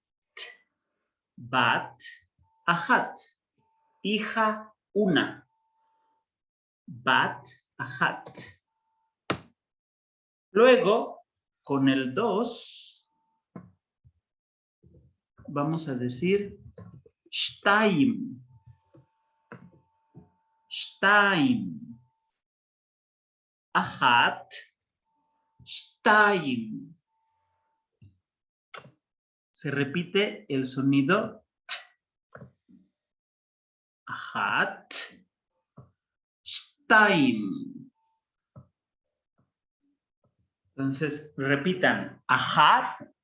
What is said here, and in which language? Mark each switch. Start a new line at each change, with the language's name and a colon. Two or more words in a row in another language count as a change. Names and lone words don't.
Hebrew: Bat ajat.
Spanish: Hija una.
Hebrew: Bat ajat.
Spanish: Luego, con el 2, vamos a decir shtaim.
Hebrew: Shtaim. Ajat. Shtaim.
Spanish: Se repite el sonido ajat. Shtaim. Entonces, repitan. Ajat.